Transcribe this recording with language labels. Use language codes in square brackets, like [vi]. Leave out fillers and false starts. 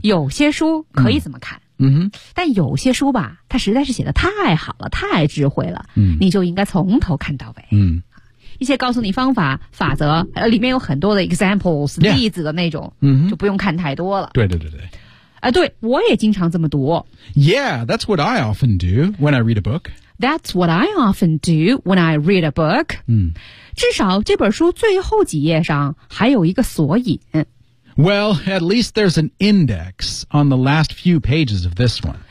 [zh] 有些书可以这么看。但有些书吧，它实在是写得太好了，太智慧了。你就应该从头看到尾。一些告诉你方法法则里面有很多的 examples、 [en] yeah. [zh] 例子的那种、就不用看太多了。对对对对。对，我也经常这么读。 [en] Yeah, that's what I often do when I read a book. That's what I often do when I read a book. [zh] 至少这本书最后几页上还有一个索引。 [en] Well, at least there's an index on the last few pages of this one.